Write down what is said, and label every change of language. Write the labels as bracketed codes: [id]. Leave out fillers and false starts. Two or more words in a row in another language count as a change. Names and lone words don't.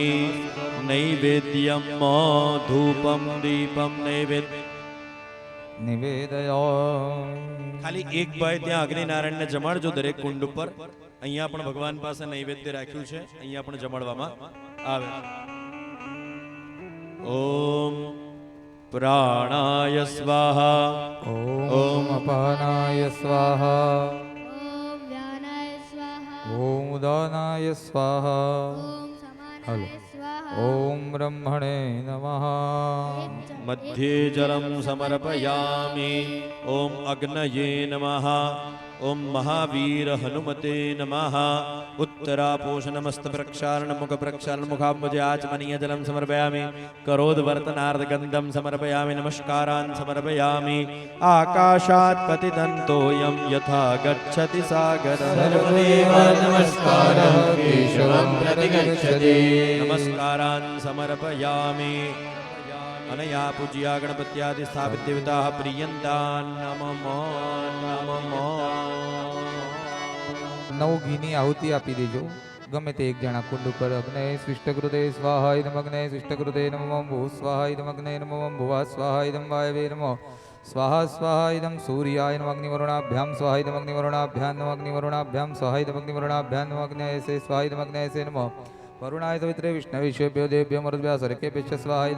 [sa] નૈવેદ્યમ ધૂપમ દીપમ [gu] ખાલી એક ભાઈ ત્યાં અગ્નિનારાયણને જમાડજો દરેક કુંડ ઉપર. અહીંયા પણ ભગવાન પાસે નૈવેદ્ય રાખ્યું છે, અહીંયા પણ જમાડવામાં આવે. [sa] ઓમ પ્રાણાય સ્વાહા. ઓમ અપાનાય સ્વાહા. ॐ व्यानाय स्वाहा ઓમ ઉદાનાય સ્વાહા. ॐ समानाय स्वाहा ઓમ બ્રહ્મણે નમઃ. મધ્યે જલમ સમર્પયામિ. ઓમ અગ્નયે નમઃ. ओम महावीर हनुमते नमः उत्तरापोषणमस्त प्रक्षालन मुख प्रक्षालन मुखाम्बुजे आचमनीय जलम समर्पयामि करोद्वर्तनार्ध गंधम समर्पयामि नमस्कारान् समर्पयामि आकाशात् पतितन्तोऽयं यथा गच्छति सागरः सर्वदेव नमस्कारः केशवं प्रतिगच्छति नमस्कारान् समर्पयामि अनया पूज्या गणपत्यादि स्थापित देवताः प्रियन्तान् नमः नमः [gu] નવ ઘીની આહુતિ આપી દેજો ગમે તે એક જણા કુંડ ઉપર [sa] અગ્નય શિષ્ટકૃતે સ્વાહા ઇદમ અગ્નય શિષ્ટકૃતે નમઃ ભૂ સ્વાહા ઇદમ અગ્નય નમઃ ભુવા સ્વાહા ઇદમ વાયવે નમઃ સ્વાહા સ્વાહા ઇદમ સૂર્યાય નમઃ અગ્નિવરુણાભ્યામ સ્વાહા ઇદમ અગ્નિવરુણાભ્યામ નમઃ અગ્નિવરુણાભ્યામ સ્વાહા ઇદમ અગ્નિવરુણાભ્યામ નમઃ અગ્નયસે સ્વાહા ઇદમ અગ્નયસે નમઃ વરુણાય સવિત્રે વિષ્ણવેશ્વેભ્યો દેવભ્યો મરુદ્ભ્યા સર્કેભ્યશ્ચ સ્વાહા ઇદમ